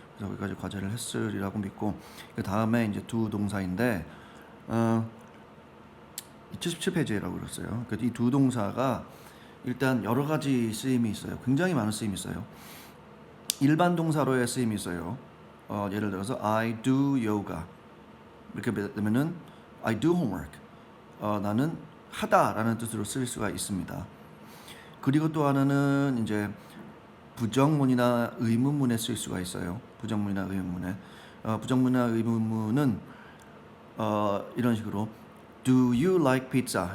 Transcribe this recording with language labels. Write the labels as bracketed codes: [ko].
[ko] 그래서 여기까지 과제를 했으리라고 믿고 그 다음에 이제 두 동사인데 77페이지라고 그랬어요. 이 두 동사가 일단 여러 가지 쓰임이 있어요. 굉장히 많은 쓰임이 있어요. 일반 동사로의 쓰임이 있어요. 예를 들어서 [en] I do yoga [ko] 이렇게 되면은 [en] I do homework. [ko] 나는 하다라는 뜻으로 쓸 수가 있습니다. 그리고 또 하나는 이제 부정문이나 의문문에 쓸 수가 있어요. 부정문이나 의문문에. 부정문이나 의문문은 이런 식으로 [en] Do you like pizza?